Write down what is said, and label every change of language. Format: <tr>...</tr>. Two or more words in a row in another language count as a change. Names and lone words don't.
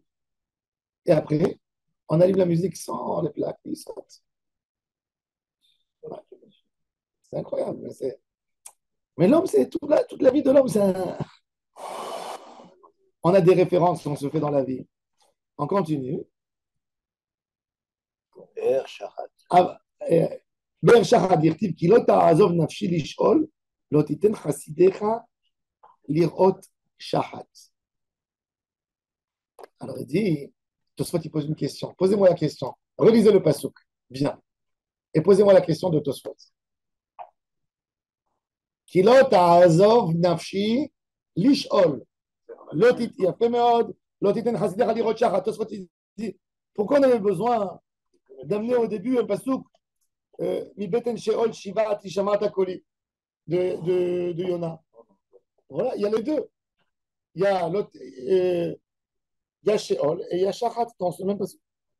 <fr>Et après, on allume la musique sans les plaques, il saute. Voilà. C'est incroyable. Mais l'homme, c'est toute la vie de l'homme. On a des références qu'on se fait dans la vie. On continue.</fr> <he>באר שחת דכתיב כי לא תעזוב נפשי לשאול לא תיתן חסידיך לראות שחת.</he> <fr>Alors il dit, Tosfot il pose une question. Posez-moi la question. Relisez le pasuk. Bien. Et posez-moi la question de Tosfot.</fr> <he>כי לא תעזוב נפשי לשאול. יפה מאוד. לא תיתן חסידיך לראות שחת.</he> <fr>Tosfot il dit, pourquoi on avait besoin d'amener au début un pasuk</fr> <he>מבטן שאול שועתי שמעת קולי</he> <fr>de Yona. Voilà, il y a les deux. Il y a Sheol et il y a Shachat dans ce même passage.</fr>